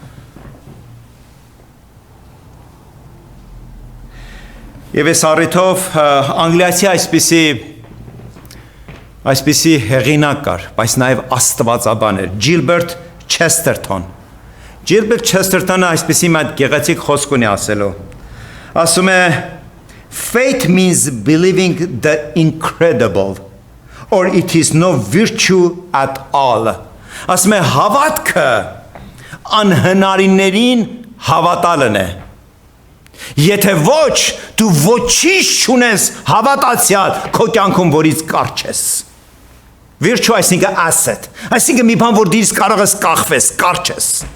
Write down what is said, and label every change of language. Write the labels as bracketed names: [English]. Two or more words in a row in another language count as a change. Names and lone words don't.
[Armenian] Եվ այս առիթով անգլիացի այսպիսի հեղինակ կար, բայց նաև աստվածաբան էր, Ջիլբերտ Չեսթերթոն։ Ջիլբերտ Չեսթերթոնը այսպիսի մի գեղեցիկ խոսք ունի ասելու։ Ասում է, [English] faith means believing the incredible, or it is no virtue at all. [Armenian] Ասում է, հավատքը անհնարիններին հավատալն է։ Եթե ոչ, դու ոչինչ չունես հավատացյալ քո կյանքում, որից կարճ ես։ Virtue այսինքն asset, այսինքն մի բան, որ դից կարող ես կախվես, կարճ ես։